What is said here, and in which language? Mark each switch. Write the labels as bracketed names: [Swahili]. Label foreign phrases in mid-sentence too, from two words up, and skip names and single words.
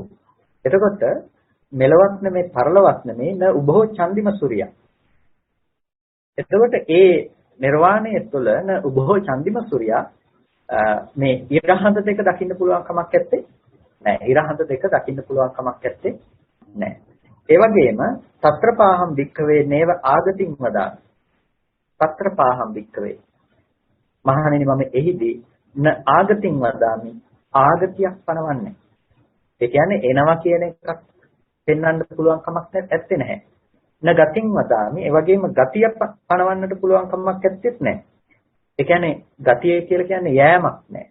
[Sinhala] එතකොට මෙලවත් නෙමෙයි පරලවත් නෙමෙයි [Pali] න උභෝ චන්දිම සූර්යයා. [Sinhala] එතකොට ඒ නිර්වාණය තුළ [Pali] න උභෝ චන්දිම සූර්යයා [Sinhala] මේ ඉරහඳ දෙක දකින්න පුළුවන් කමක් නැත්තේ නෑ. ඉරහඳ දෙක දකින්න පුළුවන් කමක් නැත්තේ නෑ. ඒ වගේම [Pali] తත්‍රපාහම් වික්ඛවේ නේව ආගතින් වදා. తත්‍රපාහම් වික්ඛවේ. [Sinhala] මහණෙනි මම එහිදී [Pali] න ආගතින් වදාමි. [Sinhala] ආගතියක් පනවන්නේ. ඒ කියන්නේ එනවා කියන එකක් පෙන්වන්න පුළුවන් කමක් නැත්තේ නැහැ. [Pali] න ගතින් වදාමි. [Sinhala] ඒ වගේම ගතිය පනවන්නට පුළුවන් කමක් නැත්තේත් නැහැ. ඒ කියන්නේ ගතිය කියලා කියන්නේ යෑමක් නැහැ.